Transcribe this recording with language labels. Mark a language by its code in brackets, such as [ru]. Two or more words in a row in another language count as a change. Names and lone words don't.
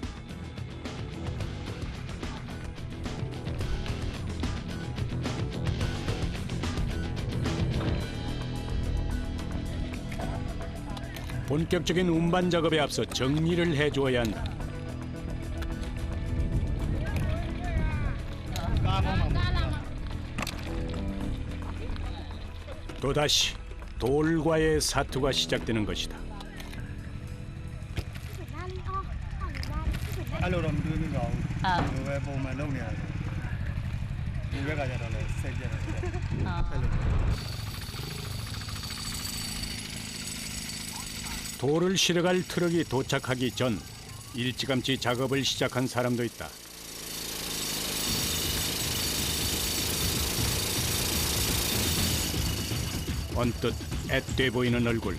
[ko] 본격적인 운반 작업에 앞서 정리를 해주어야 한다. 또다시 돌과의 사투가 시작되는 것이다. [my] အဲ့လိုတော့မတွေးမိပါဘူးဒီလိုပဲပုံမှန်လုပ်နေရတယ်ဒီဘက်ကကျတော့လည်းစိတ်ကြတယ်အဲ့လို [ko] 돌을 실어갈 트럭이 도착하기 전 일찌감치 작업을 시작한 사람도 있다. 언뜻 앳돼 보이는 얼굴.